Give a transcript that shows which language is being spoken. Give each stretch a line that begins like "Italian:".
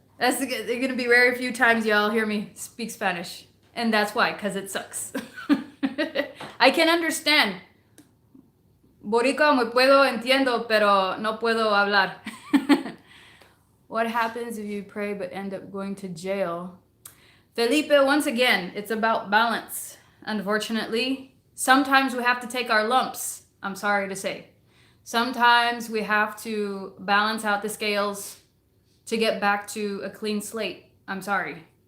English: That's going to be very few times y'all hear me speak Spanish. And that's why, because it sucks. I can understand.
Spanish: Boricua me puedo entiendo, pero no puedo hablar.
English: What happens if you pray but end up going to jail? Felipe, once again, it's about balance. Unfortunately, sometimes we have to take our lumps. I'm sorry to say. Sometimes we have to balance out the scales to get back to a clean slate. I'm sorry.